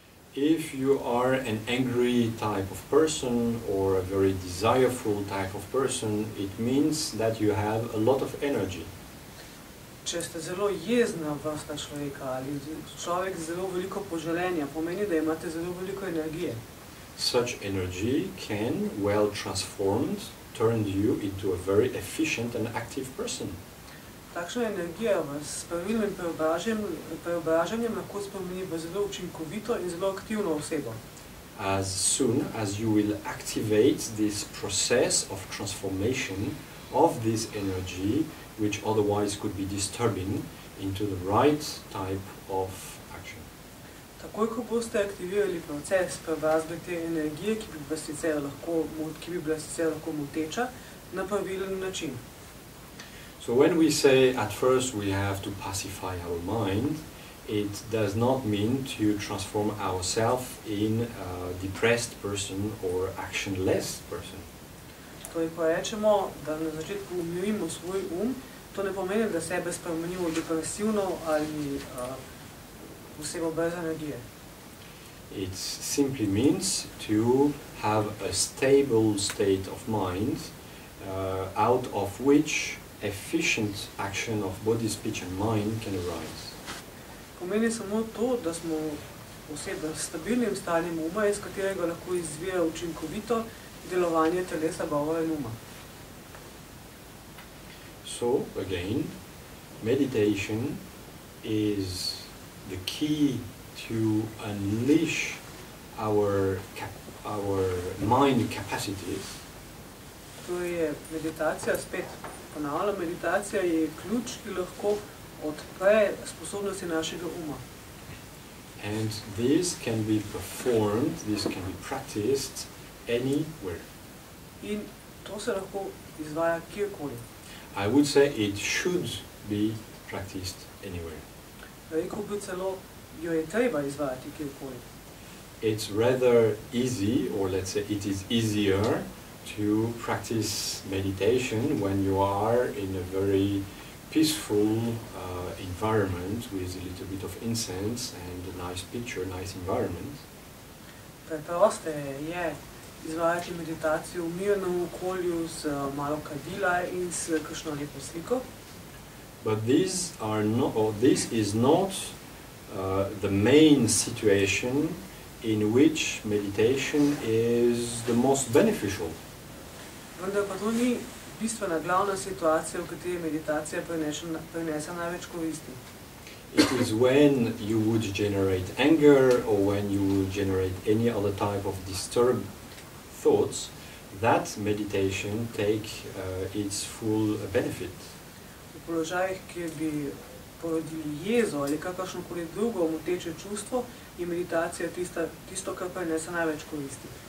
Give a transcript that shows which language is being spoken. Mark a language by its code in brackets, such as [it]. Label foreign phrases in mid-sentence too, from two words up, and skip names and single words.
[en] If you are an angry type of person or a very desireful type of person, it means that you have a lot of energy. [sl] Če ste zelo jezna vrsta človeka ali človek z zelo veliko poželenja, pomeni, da imate zelo veliko energije. [en] Such energy can, well transformed, turn you into a very efficient and active person. [sl] Takšna energija vas s pravilnim preobražanjem lahko spremeni v zelo učinkovito in zelo aktivno osebo. [en] As soon as you will activate this process of transformation of this energy, which otherwise could be disturbing, into the right type of action. [sl] Takoj, ko boste aktivirali proces preobrazbe te energije, ki bi bila sicer lahko moteča, na pravilen način. [en] So when we say at first we have to pacify our mind, it does not mean to transform ourselves in a depressed person or actionless person. [sl] Torej, ko rečemo, da na začetku umirimo svoj to ne pomeni, da sebe spremenimo v depresivno ali osebo brez energije. [en] It simply means to have a stable state of mind out of which efficient action of body, speech and mind can arise. [sl] Pomeni samo to, da smo osebe s stabilnim stanjem uma, iz katerega lahko izvira učinkovito delovanje telesa, govora in uma. [en] So, again, meditation is the key to unleash our mind capacities. [sl] Torej je meditacija, spet ponavljam, meditacija je ključ, ki lahko odpre sposobnosti našega uma. [en] And this can be performed, this can be practiced anywhere. [sl] In to se lahko izvaja kjerkoli. [en] I would say it should be practiced anywhere. [sl] Rekel bi celo, jo je treba izvajati kjerkoli. [en] It's rather easy, or let's say it is easier, to practice meditation when you are in a very peaceful environment with a little bit of incense and a nice picture, nice environment. [sl] Preproste je izvajati meditacijo v mirnem okolju z malo kadila in s kakšno lepo sliko. [en] But this is not the main situation in which meditation is the most beneficial. [sl] Vendar pa to ni bistvena glavna situacija, v kateri meditacija prinese največ koristi. [en] It is when you would generate anger or when you would generate any other type of disturbed thoughts that meditation take its full benefit. [sl] V položajih, kjer bi porodili jezo ali kakršnokoli drugo moteče čustvo, je meditacija tisto, kar prinese največ koristi.